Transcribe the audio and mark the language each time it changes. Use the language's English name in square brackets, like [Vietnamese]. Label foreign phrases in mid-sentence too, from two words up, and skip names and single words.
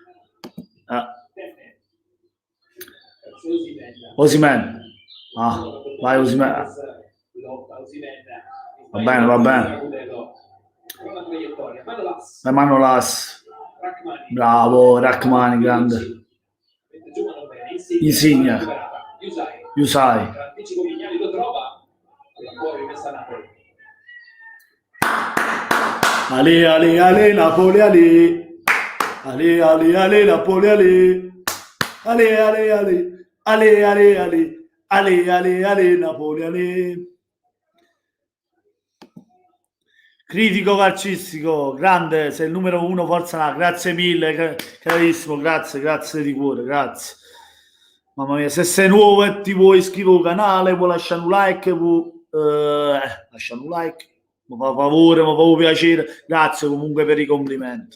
[Italian] Osimhen. Ah, vai Osimhen. Va bene, va bene. Manolas. Bravo, Rachman, grande. Insigne. Yusai. Ale, ale, ale, Napoli, ale. Ale, ale, ale, Napoli, ale. Ale, ale, ale. Ale, ale, ale. Ale, ale, ale, Napoli, ale. Critico calcistico, grande, sei il numero 1, forza là, grazie mille, carissimo, grazie di cuore, grazie. Mamma mia, se sei nuovo e ti vuoi iscrivere al canale, vuoi lasciare un like, lasciare un like, mi fa favore, mi fa piacere, grazie comunque per i complimenti.